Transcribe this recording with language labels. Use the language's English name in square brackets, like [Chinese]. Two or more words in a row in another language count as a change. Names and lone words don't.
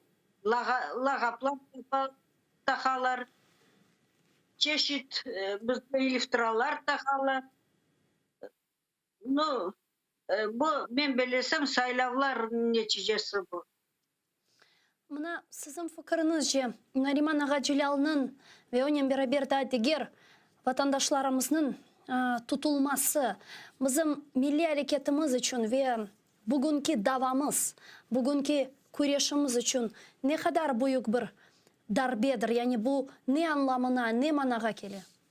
[Crimean Tatar] Lagaplar takalar, çeşit bizge iftiralar takalar. No, bu ben bilesem saylavlar neticesi bu. Mına sizin fikrinizce Nariman Ağa Cülal'nın ve onun beraber de diğer vatandaşlarımızın tutulması bizim milli hareketimiz için ve bugünkü davamız, bugünkü kuryaşımız için ne kadar büyük bir darbedir? Yani bu ne anlamına, ne managa geliyor?